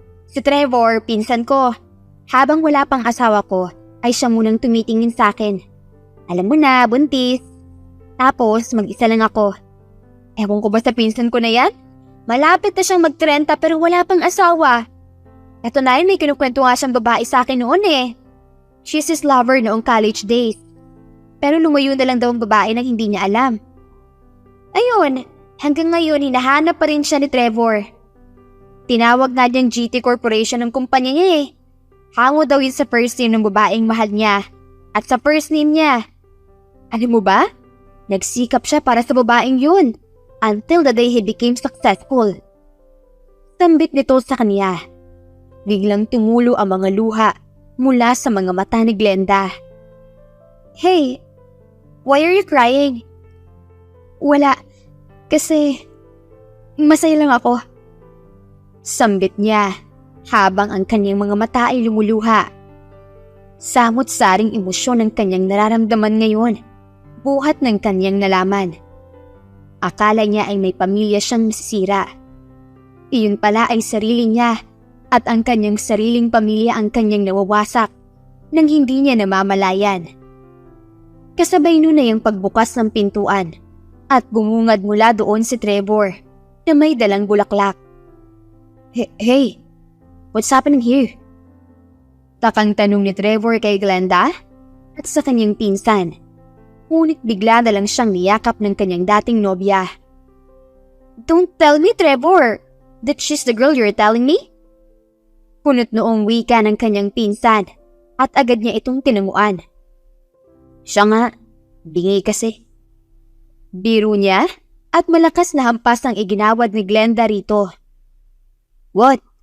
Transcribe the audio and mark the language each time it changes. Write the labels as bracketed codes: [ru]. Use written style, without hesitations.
[tl] Si Trevor, pinsan ko. Habang wala pang asawa ko, ay siya munang tumitingin sa akin. Alam mo na, buntis. Tapos, mag-isa lang ako. Ewan ko ba sa pinsan ko na yan? Malapit na siyang mag-30 pero wala pang asawa. Eto na yun, may kinukwento nga siyang babae sa akin noon eh. [en] She's his lover noong college days. [tl] Pero lumayo na lang daw ang babae nang hindi niya alam. Ayun, hanggang ngayon hinahanap pa rin siya ni Trevor. Tinawag nga niyang GT Corporation ng kumpanya niya eh. Hango daw yun sa first name ng babaeng mahal niya at sa first name niya. Alam mo ba? Nagsikap siya para sa babaeng yun. [en] Until the day he became successful. [tl] Sambit nito sa kanya. Biglang tumulo ang mga luha mula sa mga mata ni Glenda. [en] Hey, why are you crying? [tl] Wala, kasi masaya lang ako. Sambit niya habang ang kanyang mga mata ay lumuluha. Samot-saring emosyon ng kanyang nararamdaman ngayon, buhat ng kanyang nalaman. Akala niya ay may pamilya siyang masisira. Iyon pala ay sarili niya at ang kanyang sariling pamilya ang kanyang nawawasak nang hindi niya namamalayan. Kasabay nun ay ang pagbukas ng pintuan at bumungad mula doon si Trevor na may dalang bulaklak. [en] Hey, what's happening here? [tl] Takang tanong ni Trevor kay Glenda at sa kanyang pinsan. Ngunit bigla na lang siyang niyakap ng kanyang dating nobya. [en] Don't tell me, Trevor, that she's the girl you're telling me? [tl] Punot noong wika ng kanyang pinsan at agad niya itong tinanguan. Siya nga, bingi kasi. Biro niya at malakas na hampas ang iginawad ni Glenda rito. What?